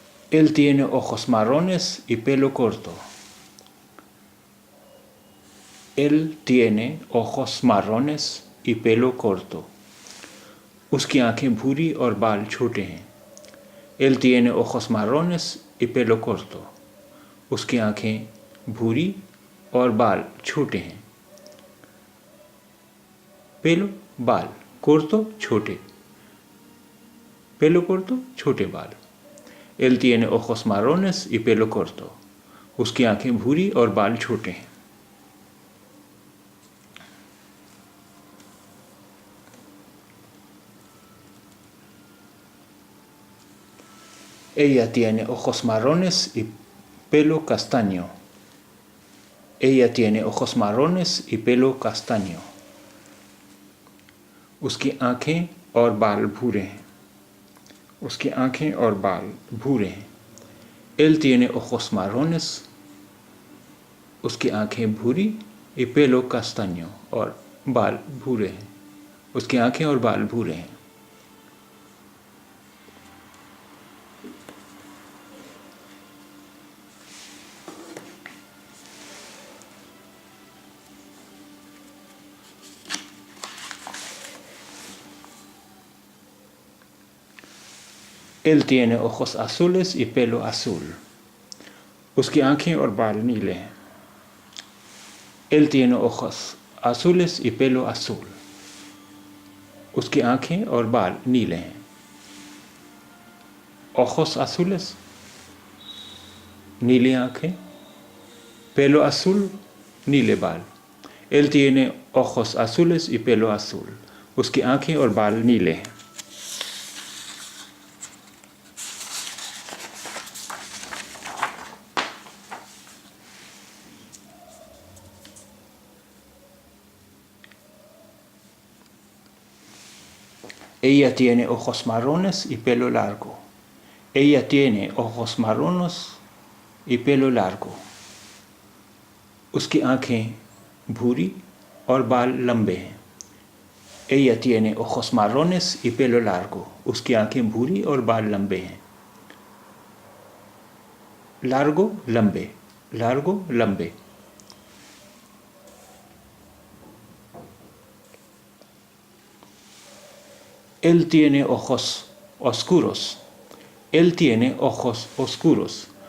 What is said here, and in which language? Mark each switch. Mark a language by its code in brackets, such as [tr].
[es] Él tiene ojos marrones y pelo corto. Él tiene ojos marrones y pelo corto. [hi] उसकी आंखें भूरी और बाल छोटे हैं. [es] Él tiene ojos marrones y pelo corto. [hi] उसकी आंखें भूरी और बाल छोटे हैं. Pelo बाल. Corto छोटे. [es] Pelo corto [hi] छोटे बाल. [es] Él tiene ojos marrones y pelo corto. [hi] उसकी आंखें भूरी और बाल छोटे हैं. [es] Ella tiene ojos marrones y pelo castaño. Ella tiene ojos marrones y pelo castaño. [hi] उसकी आंखें और बाल भूरे हैं. उसकी आंखें और बाल भूरे हैं. [es] Él tiene ojos marrones. [hi] उसकी आंखें भूरी [es] y pelo castaño [hi] और बाल भूरे हैं. उसकी आंखें और बाल भूरे हैं. [es] Él tiene ojos azules y pelo azul. [hi] उसकी आंखें और बाल नीले हैं. [es] Él tiene ojos azules y pelo azul. [hi] उसकी आंखें और बाल नीले हैं. [es] Ojos azules [hi] नीली आंखें. [es] Pelo azul [hi] नीले बाल. [es] Él tiene ojos azules y pelo azul. [hi] उसकी आंखें और बाल नीले हैं. [es] Ella tiene ojos marrones y pelo largo. Ella tiene ojos marrones y pelo largo. [hi] उसकी आंखें भूरी और बाल लंबे हैं. [es] Ella tiene ojos marrones y pelo largo. [hi] उसकी आंखें भूरी और बाल लंबे हैं. Largo, लंबे. Largo, लंबे. [es] Él tiene ojos oscuros. Él tiene ojos oscuros.